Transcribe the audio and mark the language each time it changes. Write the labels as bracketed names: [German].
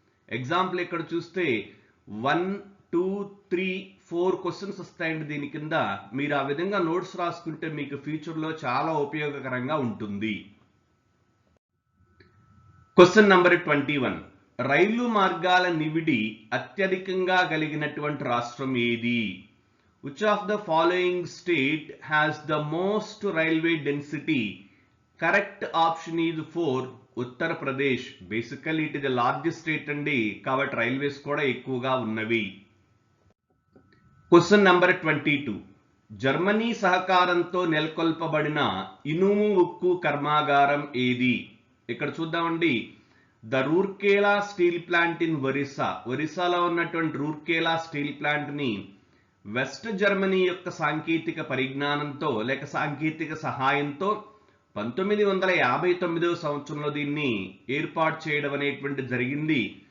[Telugu] Example ఇక్కడ చూస్తే 1, 2, 3, 4 questions వస్తాయండి దీని కింద. మీరు ఆ విధంగా నోట్స్ రాసుకుంటే మీకు ఫ్యూచర్లో చాలా ఉపయోగకరంగా ఉంటుంది. Question number 21. రైలు మార్గాల నివిడి అత్యధికంగా కలిగినటువంటి రాష్ట్రం ఏది? [English] Which of the following state has the most railway density? Correct option is 4, Uttar Pradesh. Basically it is the largest state [Telugu] అండి, కాబట్టి రైల్వేస్ కూడా ఎక్కువగా ఉన్నవి. Question number 22. జర్మనీ సహకారంతో నెలకొల్పబడిన ఇనుము ఉక్కు కర్మాగారం ఏది? ఇక్కడ చూద్దామండి. [English] the Rourkela steel plant in [Telugu] ఒరిస్సాలో ఉన్నటువంటి రూర్కేలా స్టీల్ ప్లాంట్ ని వెస్ట్ జర్మనీ యొక్క సాంకేతిక పరిజ్ఞానంతో లేక సాంకేతిక సహాయంతో 1959వ సంవత్సరంలో దీన్ని ఏర్పాటు చేయడం అనేటువంటి జరిగింది.